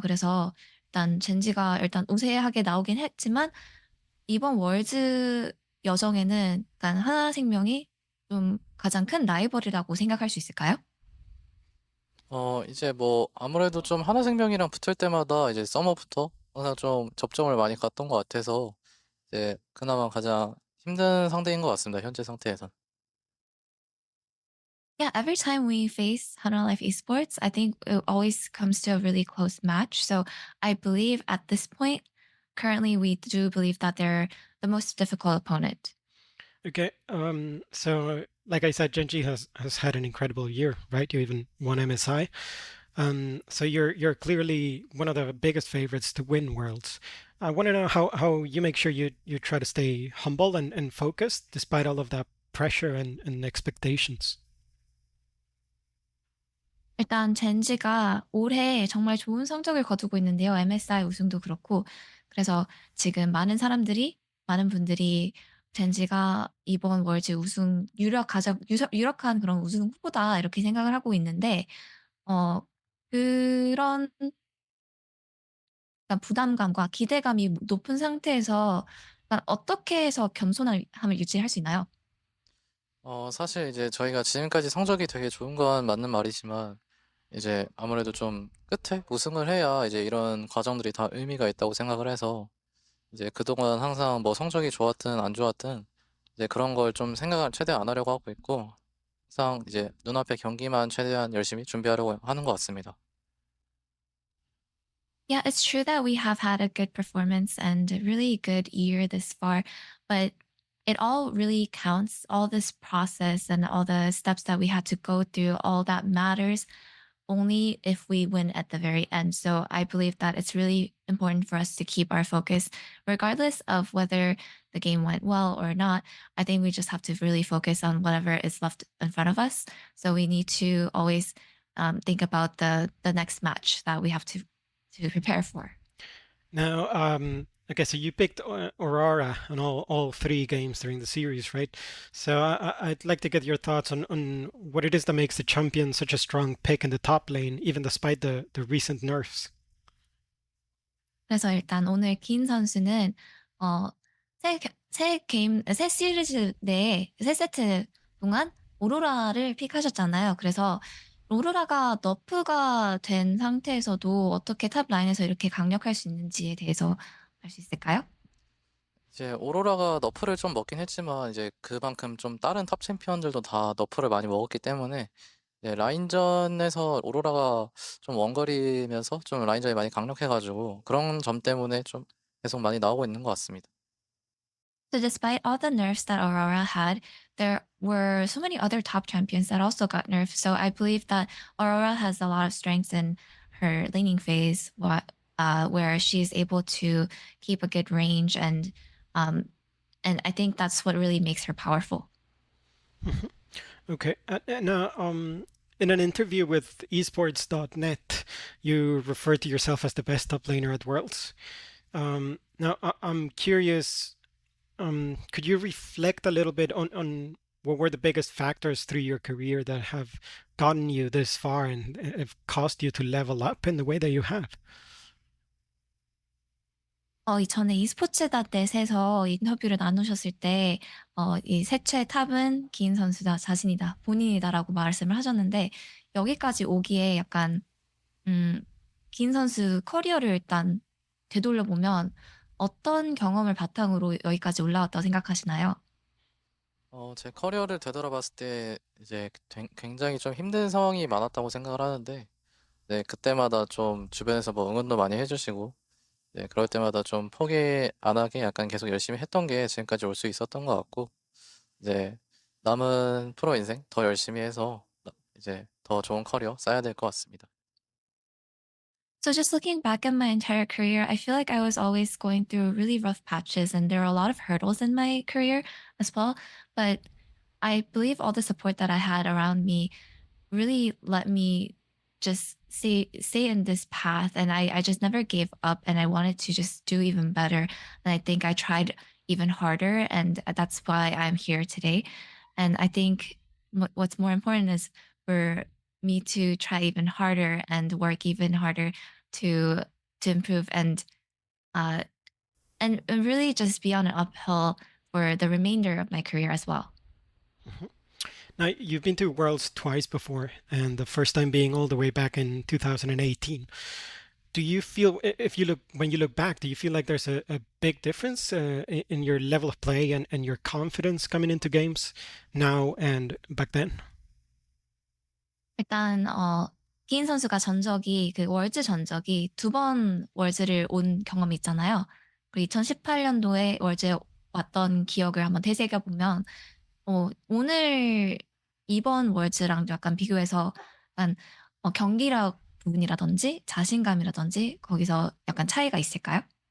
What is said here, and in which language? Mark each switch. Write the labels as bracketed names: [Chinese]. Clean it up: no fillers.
[Korean] 그래서 일단 젠지가 일단 우세하게 나오긴 했지만 이번 월즈 여정에는 약간 하나생명이 좀 가장 큰 라이벌이라고 생각할 수 있을까요? 이제 뭐 아무래도 좀 하나생명이랑 붙을 때마다 이제 서머부터 항상 좀 접점을 많이 갔던 것 같아서 이제 그나마 가장 힘든 상대인 것 같습니다. 현재 상태에선. [English] Yeah, every time we face Hana Life Esports, I think it always comes to a really close match. So I believe at this point, currently, we do believe that they're the most difficult opponent. Okay. So like I said, Genji has had an incredible year, right? You even won MSI. So you're clearly one of the biggest favorites to win Worlds. I want to know how you make sure you try to stay humble and focused despite all of that pressure and expectations. [Korean] 일단 젠지가 올해 정말 좋은 성적을 거두고 있는데요. MSI 우승도 그렇고. 그래서 지금 많은 분들이 젠지가 이번 월즈 우승 유력한 그런 우승 후보다 이렇게 생각을 하고 있는데 어 그런 약간 부담감과 기대감이 높은 상태에서 약간 어떻게 해서 겸손함을 유지할 수 있나요? 사실 이제 저희가 지금까지 성적이 되게 좋은 건 맞는 말이지만 이제 아무래도 좀 끝에 우승을 해야 이제 이런 과정들이 다 의미가 있다고 생각을 해서 이제 그동안 항상 뭐 성적이 좋았든 안 좋았든 이제 그런 걸 좀 생각을 최대한 안 하려고 하고 있고 항상 이제 눈앞의 경기만 최대한 열심히 준비하려고 하는 것 같습니다. [English] Yeah, it's true that we have had a good performance and a really good year this far, but it all really counts. All this process and all the steps that we had to go through, all that matters. only if we win at the very end. So I believe that it's really important for us to keep our focus, regardless of whether the game went well or not. I think we just have to really focus on whatever is left in front of us. So we need to always think about the next match that we have to prepare for. Now, okay, so you picked Aurora on all three games during the series, right? So I'd like to get your thoughts on what it is that makes the champion such a strong pick in the top lane, even despite the recent nerfs. [Korean] 그래서 일단 오늘 긴 선수는 어, 새 시리즈 내에 새 세트 동안 오로라를 픽하셨잖아요. 그래서 오로라가 너프가 된 상태에서도 어떻게 탑 라인에서 이렇게 강력할 수 있는지에 대해서 알 수 있을까요? 이제 오로라가 너프를 좀 먹긴 했지만 이제 그만큼 좀 다른 탑 챔피언들도 다 너프를 많이 먹었기 때문에 이제 라인전에서 오로라가 좀 원거리면서 좀 라인전이 많이 강력해가지고 그런 점 때문에 좀 계속 많이 나오고 있는 것 같습니다. [English] So despite all the nerfs that Aurora had, there were so many other top champions that also got nerfed. So I believe that Aurora has a lot of strengths in her laning phase, where she's able to keep a good range, um, and I think that's what really makes her powerful. Okay, now in an interview with esports.net, you referred to yourself as the best top laner at Worlds. Now I'm curious, could you reflect a little bit on what were the biggest factors through your career that have gotten you this far and have caused you to level up in the way that you have? [Korean] 이전에 esports.net에서 인터뷰를 나누셨을 때, 이 세체 탑은 기인 선수다, 자신이다, 본인이다라고 말씀을 하셨는데, 여기까지 오기에 약간, 기인 선수 커리어를 일단 되돌려보면 어떤 경험을 바탕으로 여기까지 올라왔다고 생각하시나요? 제 커리어를 되돌아봤을 때 이제 굉장히 좀 힘든 상황이 많았다고 생각을 하는데, 네, 그때마다 좀 주변에서 뭐 응원도 많이 해주시고, 네, 그럴 때마다 좀 포기 안 하게 약간 계속 열심히 했던 게 지금까지 올 수 있었던 것 같고, 이제 남은 프로 인생 더 열심히 해서 이제 더 좋은 커리어 쌓아야 될 것 같습니다. [English] So just looking back at my entire career, I feel like I was always going through really rough patches and there were a lot of hurdles in my career as well. But I believe all the support that I had around me really let me just stay in this path, and I just never gave up and I wanted to just do even better. And I think I tried even harder, and that's why I'm here today. And I think what's more important is for me to try even harder and work even harder to improve uh and really just be on an uphill for the remainder of my career as well. Mhm. Now, you've been to Worlds twice before, and the first time being all the way back in 2018. Do you feel, if you look, when you look back, do you feel like there's a big difference in your level of play and your confidence coming into games now and back then? [Korean] 일단 기인 선수가 전적이 그 월즈 전적이 두 번 월즈를 온 경험이 있잖아요. 그리고 2018년도에 월즈에 왔던 기억을 한번 되새겨 보면 오늘 이번 월즈랑 약간 비교해서 약간 경기력 부분이라든지 자신감이라든지 거기서 약간 차이가 있을까요?